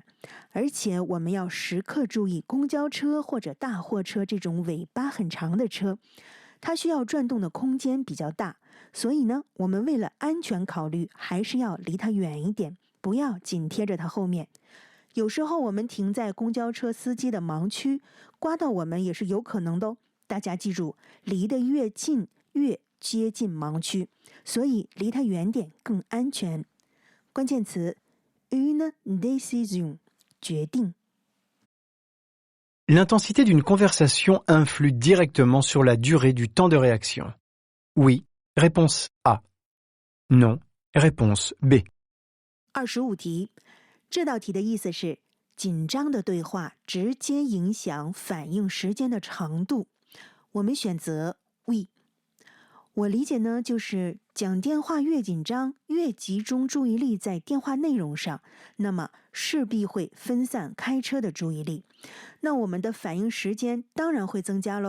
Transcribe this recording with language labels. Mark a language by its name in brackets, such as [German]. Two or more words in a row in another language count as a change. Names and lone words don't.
[Chinese] 而且我们要时刻注意公交车或者大货车这种尾巴很长的车，它需要转动的空间比较大，所以呢，我们为了安全考虑，还是要离它远一点，不要紧贴着它后面。有时候我们停在公交车司机的盲区，刮到我们也是有可能的哦。大家记住，离得越近越接近盲区，所以离它远点更安全。关键词 [French] une décision [Chinese] 决定。 [French] L'intensité d'une conversation influe directement sur la durée du temps de réaction. Oui. Réponse A. Non. Réponse B. [Chinese] 25题，这道题的意思是紧张的对话直接影响反应时间的长度。我们选择 We。我理解呢，就是讲电话越紧张，越集中注意力在电话内容上，那么势必会分散开车的注意力，那我们的反应时间当然会增加咯。